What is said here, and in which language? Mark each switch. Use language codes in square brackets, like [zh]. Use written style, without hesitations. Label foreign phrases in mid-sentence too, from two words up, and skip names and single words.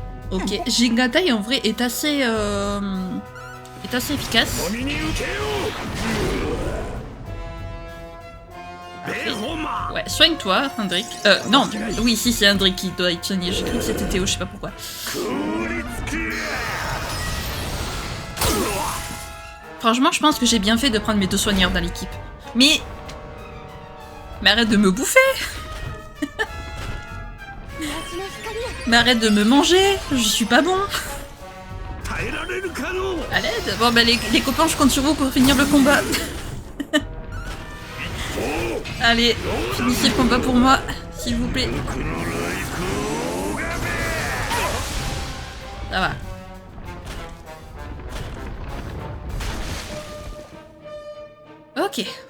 [fr] Ok, Jingatai en vrai est assez efficace. [ja] 君に受けようベルホンマ [fr] Ouais, soigne-toi, Hendrik. Non, oui, si c'est Hendrik qui doit être soigné. J'ai cru que c'était Théo, je sais pas pourquoi. Franchement, je pense que j'ai bien fait de prendre mes 2 soigneurs dans l'équipe. Mais arrête de me bouffer. Mais arrête de me manger. Je suis pas bon. [ja] 耐えられるかの [fr] À l'aide. Bon, bah les copains, je compte sur vous pour finir le combat. Allez, finissez le combat pour moi, s'il vous plaît. Ça va. Ok.